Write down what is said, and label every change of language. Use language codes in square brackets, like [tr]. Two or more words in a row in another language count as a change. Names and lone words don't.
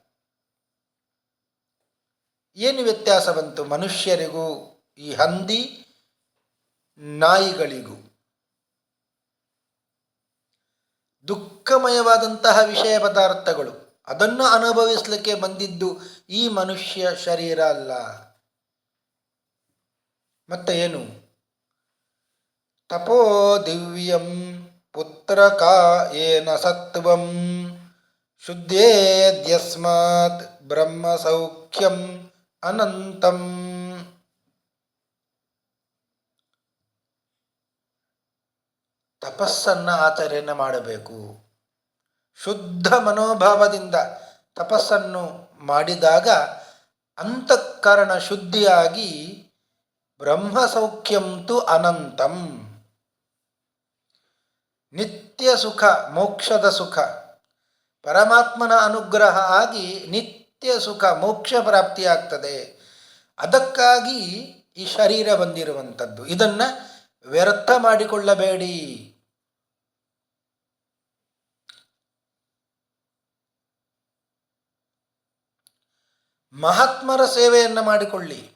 [kn] ಏನು ವ್ಯತ್ಯಾಸ ಬಂತು ಮನುಷ್ಯರಿಗೂ ಈ ಹಂದಿ ನಾಯಿಗಳಿಗೂ? ದುಃಖಮಯವಾದಂತಹ ವಿಷಯ ಪದಾರ್ಥಗಳು, ಅದನ್ನು ಅನುಭವಿಸಲಿಕ್ಕೆ ಬಂದಿದ್ದು ಈ ಮನುಷ್ಯ ಶರೀರ ಅಲ್ಲ. ಮತ್ತೆ ಏನು? [sa] ತಪೋ ದಿವ್ಯಂ ಪುತ್ರಕಾ ಯೇನ ಸತ್ವಂ ಶುದ್ಧೇದ್ಯಸ್ಮಾತ್ ಬ್ರಹ್ಮ ಸೌಖ್ಯಂ ಅನಂತಂ. [kn] ತಪಸ್ಸನ್ನು ಆಚರಣೆ ಮಾಡಬೇಕು. ಶುದ್ಧ ಮನೋಭಾವದಿಂದ ತಪಸ್ಸನ್ನು ಮಾಡಿದಾಗ ಅಂತಃಕರಣ ಶುದ್ಧಿಯಾಗಿ [sa] ಬ್ರಹ್ಮ ಸೌಖ್ಯಂ ತು ಅನಂತಂ, [kn] ನಿತ್ಯ ಸುಖ, ಮೋಕ್ಷದ ಸುಖ, ಪರಮಾತ್ಮನ ಅನುಗ್ರಹ ಆಗಿ ನಿತ್ಯ ಸುಖ ಮೋಕ್ಷ ಪ್ರಾಪ್ತಿಯಾಗ್ತದೆ. ಅದಕ್ಕಾಗಿ ಈ ಶರೀರ ಬಂದಿರುವಂಥದ್ದು. ಇದನ್ನು ವ್ಯರ್ಥ ಮಾಡಿಕೊಳ್ಳಬೇಡಿ. ಮಹಾತ್ಮರ ಸೇವೆಯನ್ನು ಮಾಡಿಕೊಳ್ಳಿ.